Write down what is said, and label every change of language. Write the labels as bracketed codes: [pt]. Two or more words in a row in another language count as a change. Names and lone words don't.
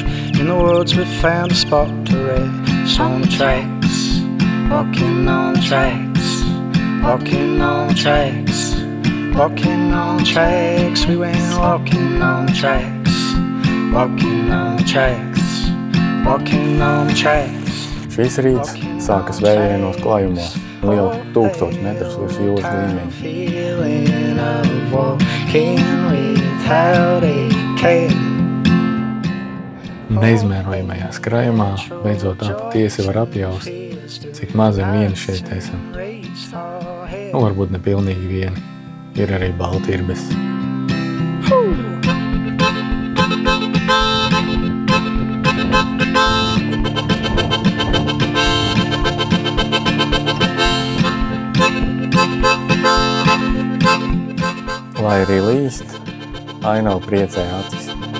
[en] In the woods we found a spot to rest on the tracks, walking on the tracks, walking on the tracks, Walking on the tracks, we went walking on the tracks. Walking on the tracks, walking on the tracks. [lv] Šīs rīts sākas vējainos klājumos, jau 1000 metrus virs jūras līmeņa. [en] Feeling of walking without a care. [lv] Neizmērojamajā skrājumā beidzot tā patiesi var apjaust, cik mazi vieni šeit esam. Varbūt ne pilnīgi vieni. Ir arī baltirbes. Lai arī līst, ainava priecē acis.